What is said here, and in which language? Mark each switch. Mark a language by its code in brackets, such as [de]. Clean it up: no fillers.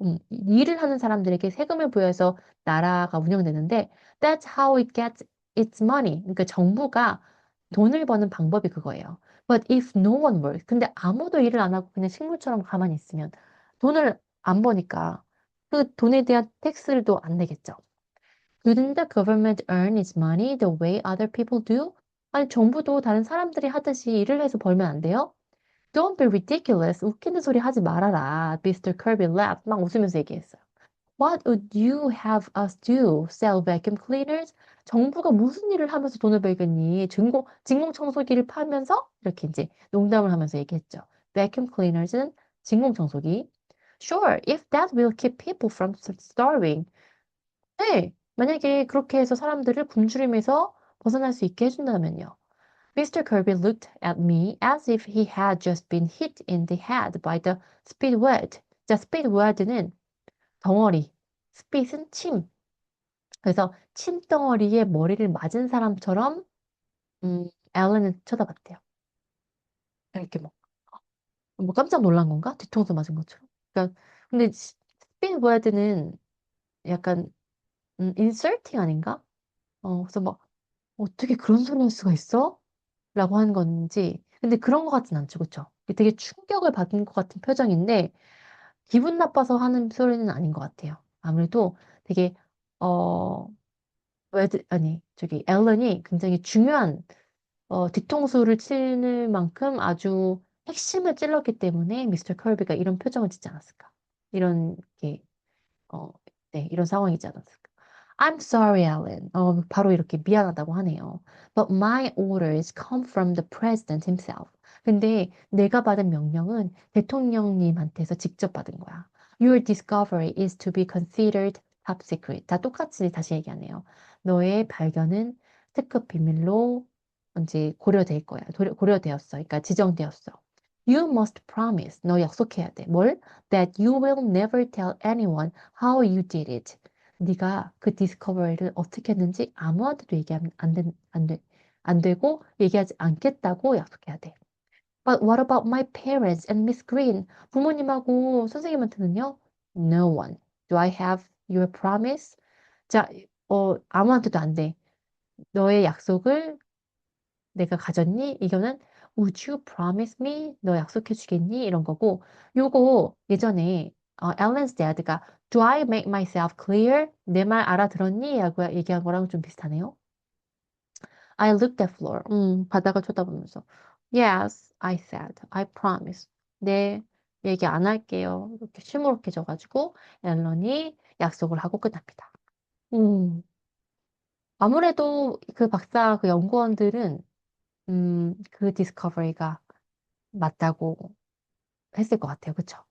[ko] 일을 하는 사람들에게 세금을 부여해서 나라가 운영되는데 [en] that's how it gets its money. [ko] 그러니까 정부가 돈을 버는 방법이 그거예요. [en] But if no one works, [ko] 근데 아무도 일을 안 하고 그냥 식물처럼 가만히 있으면 돈을 안 버니까 그 돈에 대한 텍스를 또 안 내겠죠. [en] Couldn't the government earn its money the way other people do? [ko] 아니, 정부도 다른 사람들이 하듯이 일을 해서 벌면 안 돼요? [en] Don't be ridiculous. [ko] 웃기는 소리 하지 말아라. [en] Mr. Kirby laughed. [ko] 막 웃으면서 얘기했어요. [en] What would you have us do? Sell vacuum cleaners? [ko] 정부가 무슨 일을 하면서 돈을 벌겠니? 진공청소기를 팔면서? 이렇게 이제 농담을 하면서 얘기했죠. Vacuum cleaners는 진공청소기. [en] Sure, if that will keep people from starving. [ko] 네, 만약에 그렇게 해서 사람들을 굶주림에서 벗어날 수 있게 해준다면요. [en] Mr. Kirby looked at me as if he had just been hit in the head by the speedwad. [ko] 자, speedwad는 덩어리, spit은 침. 그래서 침덩어리에 머리를 맞은 사람처럼 앨런을 쳐다봤대요. 이렇게 뭐 깜짝 놀란 건가? 뒤통수 맞은 것처럼. 그러니까 근데 speedwad는 약간 insulting 아닌가? 그래서 막 어떻게 그런 소리 할 수가 있어? 라고 하는 건지. 근데 그런 것 같진 않죠. 그쵸? 되게 충격을 받은 것 같은 표정인데, 기분 나빠서 하는 소리는 아닌 것 같아요. 아무래도 되게, 어, 아니, 저기, 앨런이 굉장히 중요한, 뒤통수를 치는 만큼 아주 핵심을 찔렀기 때문에 미스터 컬비가 이런 표정을 짓지 않았을까. 이런, 게, 어, 네, 이런 상황이지 않았을까. [en] I'm sorry, Alan. [ko] 바로 이렇게 미안하다고 하네요. [en] But my orders come from the president himself. [ko] 근데 내가 받은 명령은 대통령님한테서 직접 받은 거야. [en] Your discovery is to be considered top secret. [ko] 다 똑같이 다시 얘기하네요. 너의 발견은 특급 비밀로 이제 고려될 거야. 고려되었어. 그러니까 지정되었어. [en] You must promise. [ko] 너 약속해야 돼. 뭘? [en] That you will never tell anyone how you did it. [ko] 네가 그 디스커버리를 어떻게 했는지 아무한테도 얘기하면 안 되고 얘기하지 않겠다고 약속해야 돼. [en] But what about my parents and Miss Green? [ko] 부모님하고 선생님한테는요? [en] No one. Do I have your promise? [ko] 자, 아무한테도 안 돼. 너의 약속을 내가 가졌니? 이거는 [en] Would you promise me? [ko] 너 약속해 주겠니? 이런 거고 요거 예전에 Ellen's dad가 [en] Do I make myself clear? [ko] 내 말 알아들었니? 라고 얘기한 거랑 좀 비슷하네요. [en] I looked at floor. [ko] 바닥을 쳐다보면서 [en] Yes, I said. I promise. [ko] 네, 얘기 안 할게요. 이렇게 시무룩해져가지고 앨런이 약속을 하고 끝납니다. 음, 아무래도 그 박사 그 연구원들은 그 디스커버리가 맞다고 했을 것 같아요. 그쵸?